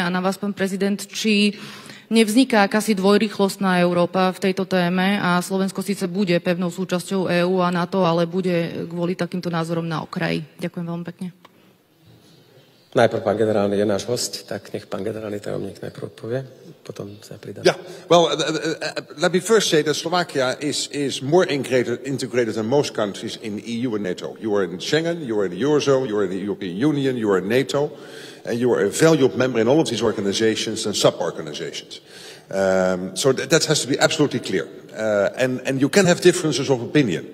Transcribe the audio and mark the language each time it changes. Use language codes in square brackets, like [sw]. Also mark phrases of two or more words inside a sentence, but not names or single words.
[sk] A na vás, pán prezident, či nevzniká akási dvojrýchlostná Európa v tejto téme a Slovensko síce bude pevnou súčasťou EÚ a NATO, ale bude kvôli takýmto názorom na okraji? Ďakujem veľmi pekne. Najprv pán generálny je náš host, tak nech pán generálny tajomník najprv odpovie, potom sa pridá. [en] Yeah, well, let me first say that Slovakia is more integrated than most countries in EU and NATO. You are in Schengen, you are in the Eurozone, you are in the European Union, you are in NATO, and you are a valued member in all of these organizations and sub-organizations. So that has to be absolutely clear. And you can have differences of opinion.